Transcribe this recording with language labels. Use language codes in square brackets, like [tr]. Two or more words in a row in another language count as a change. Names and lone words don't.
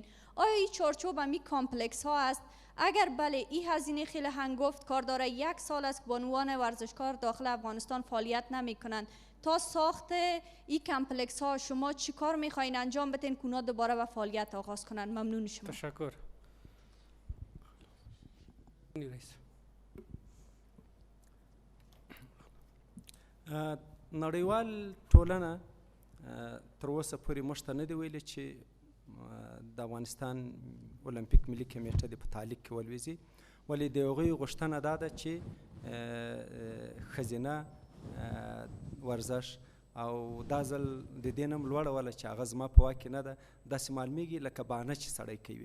[fa] آیا این چارچوب می کامپلکس ها است؟ اگر بله، این هزینه خیلی هنگفت کار داره. 1 سال است بانوان ورزشکار داخل افغانستان فعالیت نمیکنند. تا ساخت این کمپلکس ها شما چی کار میخواین انجام بدین که اونا دوباره به فعالیت آغاز کنند؟ ممنون شما. تشکر. [ps] نړیوال ټولنه تر اوسه پورې موږ ته نه دي ویلي چې د افغانستان اولمپیک ملي کمیټه دې په تعلیق کې ولویځي، ولې د هغوی غوښتنه دا ده چې ښځینه ورزش او دا ځل د دې نه هم لوړه وله چې هغه زما په واک کې نه ده، داسې معلومیږي لکه بهانه چې سړی کوي.